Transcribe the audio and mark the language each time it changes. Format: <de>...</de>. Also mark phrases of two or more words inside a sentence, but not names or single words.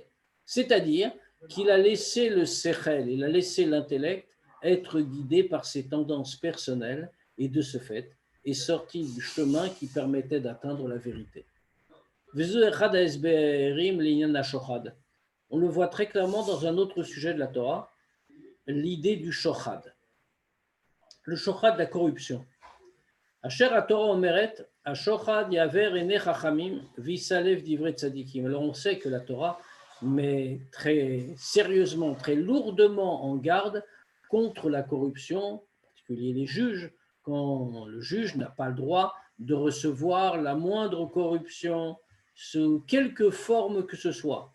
<fr>C'est-à-dire qu'il a laissé le sechel, il a laissé l'intellect être guidé par ses tendances personnelles et de ce fait est sorti du chemin qui permettait d'atteindre la vérité. On le voit très clairement dans un autre sujet de la Torah, l'idée du shochad. Le shochad, la corruption.</fr> <he>אשר התורה אומרת, השוחד יעוור עיני חכמים ויסלף דברי צדיקים.</he> <fr>Alors on sait que la Torah met très sérieusement, très lourdement en garde contre la corruption, en particulier les juges, quand le juge n'a pas le droit de recevoir la moindre corruption sous quelque forme que ce soit.</fr>